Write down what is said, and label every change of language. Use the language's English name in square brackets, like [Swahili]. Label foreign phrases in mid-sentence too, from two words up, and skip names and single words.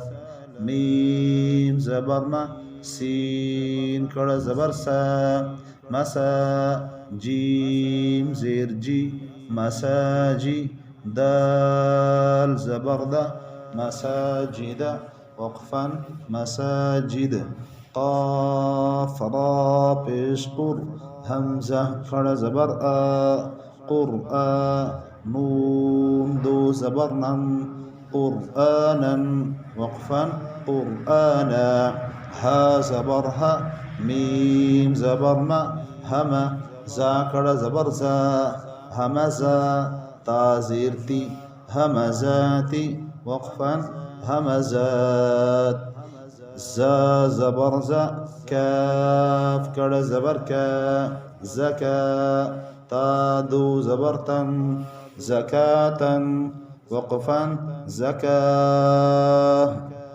[Urdu] میم زبر ما، سین کڑا زبر سا مسا، جیم زیر جی مساجی، دال زبر دا مساجد وقفا مساجد، قاف را پیش قر، حمزہ کھڑا زبر آ قرآ، نون 2 زبر نن، قرآنا وقفا قرآنا، ہا زبر ہا، میم زبر ما ہما، زا کڑا زبر زا ہمزا، تا زیر تی ہمزاتی وقفا ہمزات، زا زبر زا كاف كڑ زبر كا زكا تا دو زبر تن زكاة وقفا زكاة